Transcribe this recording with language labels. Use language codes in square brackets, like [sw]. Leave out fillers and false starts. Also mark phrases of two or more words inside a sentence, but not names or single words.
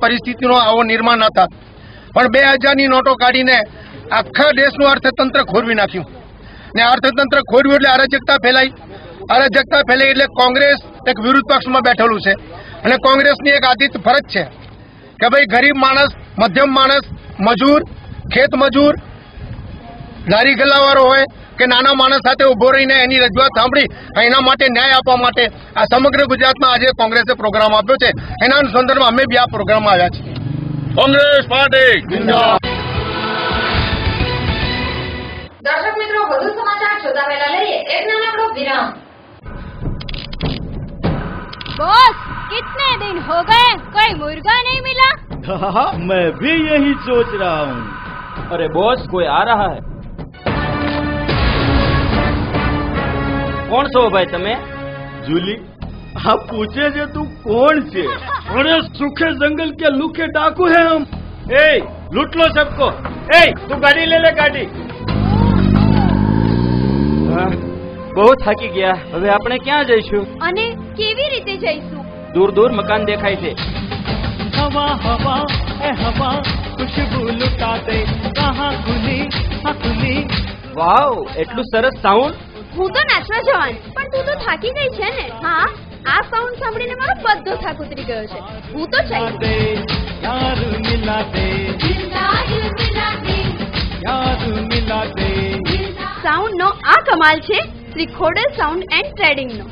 [gu] પરિસ્થિતિનો આવો નિર્માણ ન થાત, પણ 2000ની નોટો કાઢીને આખા દેશનું અર્થતંત્ર ખોરવી નાખ્યું ને અર્થતંત્ર ખોરવ્યું એટલે અરાજકતા ફેલાઈ એટલે કોંગ્રેસ એક વિરોધ પક્ષમાં બેઠેલું છે અને કોંગ્રેસની એક આદિત ફરજ છે કે ભાઈ ગરીબ માણસ, મધ્યમ માણસ, મજૂર, ખેત મજૂર, લારી ગલ્લાવાળો હોય કે નાના માણસ સાથે ઉભો રહીને એની રજૂઆત સાંભળી એના માટે ન્યાય આપવા માટે આ સમગ્ર ગુજરાતમાં આજે કોંગ્રેસે પ્રોગ્રામ આપ્યો છે. એના સંદર્ભમાં અમે બી આ પ્રોગ્રામમાં આવ્યા છીએ. કોંગ્રેસ પાર્ટી દર્શક મિત્રો, વધુ સમાચાર જોતા પહેલા લઈએ એક નાનકડો વિરામ. [hi] बॉस, कितने दिन हो गए कोई मुर्गा नहीं मिला? हाँ, मैं भी यही सोच रहा हूँ. अरे बॉस, कोई आ रहा है. कौन [gu] છો ભાઈ તમે? [hi] जूली, आप पूछे जे तू कौन से? अरे सूखे जंगल के लूखे डाकू है हम. ए, लूट लो सबको. ए, तू गाड़ी ले ले, गाड़ी. [gu] બહુ થાકી ગયા. હવે આપણે ક્યાં જઈશું? અને કેવી રીતે જઈશું? દૂર દૂર મકાન દેખાય છે. [hi] हवा हवा ए हवा खुशबू लुटा दे, कहाँ खुली हाँ खुली. [gu] વાવ, એટલું સરસ સાઉન્ડ. હું તો નાચવા જવાની, પણ તું તો થાકી ગઈ છે ને? હા, આ સાઉન્ડ સાંભળીને મારો બધો થાક ઉતરી ગયો છે. હું તો સાઉન્ડ નો આ કમાલ છે શ્રી ખોડલ સાઉન્ડ એન્ડ ટ્રેડિંગ નો.